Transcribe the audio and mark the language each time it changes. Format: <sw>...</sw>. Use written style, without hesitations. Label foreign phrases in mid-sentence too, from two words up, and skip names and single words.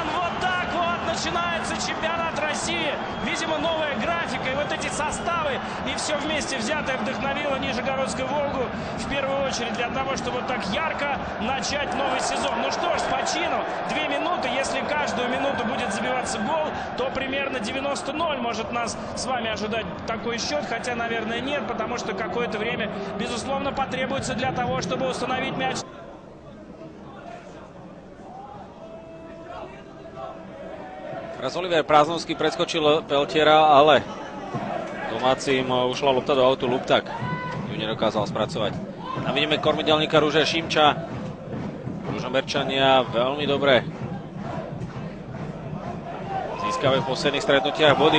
<ru>Вот так вот начинается чемпионат России. Видимо, новая графика и вот эти составы и все вместе взятое вдохновило Нижегородскую «Волгу» в первую очередь для того, чтобы вот так ярко начать новый сезон. Ну что ж, по чину 2 минуты. Если каждую минуту будет забиваться гол, то примерно 90-0 может нас с вами ожидать такой счет. Хотя, наверное, нет, потому что какое-то время, безусловно, потребуется для того, чтобы установить мяч.</ru> <sk>Teraz Oliver Prázdnovský preskočil Peltiera, ale domácim ušla lopta do autu, Luptak ju nedokázal spracovať. A vidíme kormidelníka Ruže Šimča. Ružomberčania veľmi dobre získavajú v posledných stretnutiach body.</sk>